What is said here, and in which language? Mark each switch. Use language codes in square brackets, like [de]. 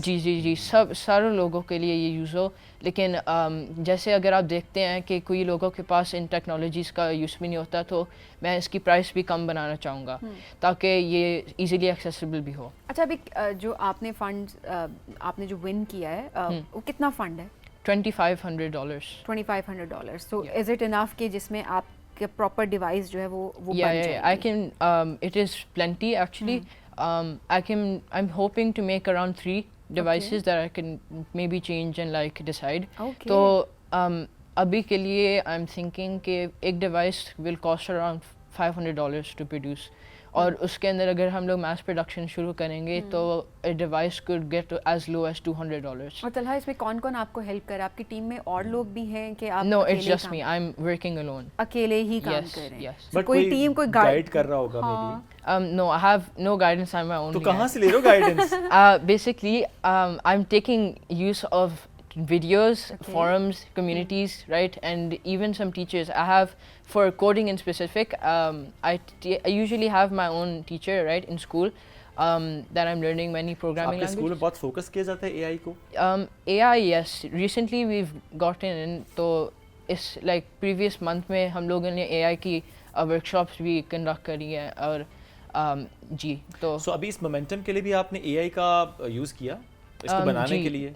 [ur] جی سارے لوگوں کے لیے یہ یوز ہو لیکن جیسے اگر آپ دیکھتے ہیں کہ کوئی لوگوں کے پاس ان ٹیکنالوجیز کا یوز بھی نہیں ہوتا تو میں اس کی پرائس بھی کم بنانا چاہوں گا تاکہ یہ ایزیلی ایکسیسیبل بھی ہو. اچھا ابھی جو آپ نے فنڈ آپ نے جو ون کیا ہے وہ کتنا فنڈ ہے؟ [en] $2,500. $2,500. So is it enough [ur] کہ جس میں آپ کے پراپر ڈیوائس جو ہے وہ بن جائے گی؟ [en] I can it is plenty actually. I'm hoping to make around 3 devices that I can maybe change and like decide. [ur] تو ابھی کے لیے [en] I'm thinking کہ ایک device will cost around $500 to produce. [ur] اور اس کے اندر اگر ہم لوگ میس پروڈکشن شروع کریں گے تو device [en] could get as low as $200. [ur] اور طلحہ اس میں کون کون آپ کو ہیلپ کرے؟ آپ کی ٹیم میں اور لوگ بھی ہیں کہ آپ [en] No, it's just me. I'm working alone. [ur] اکیلے ہی کام کر رہے ہیں؟ بٹ کوئی ٹیم کوئی گائیڈ کر رہا ہوگا may be. [en] No, I have no guidance. I'm my own. [ur] تو کہاں سے لے رہے ہو guidance? [en] Basically, I'm taking use of videos, forums, communities, right, and even some teachers. I have, for coding in specific, I usually have my own teacher, right, in school, that I'm learning many programming languages. [ur] آپ کے school میں بہت focus کیا جاتا ہے اے آئی کو؟ [en] AI, yes. Recently we've gotten in, [ur] تو اس like previous month میں ہم لوگوں نے AI کی workshops بھی conduct کری ہیں اور جی تو سو ابھی اس مومنٹم کے لیے بھی آپ نے اے آئی کا یوز کیا اس کو بنانے کے لیے؟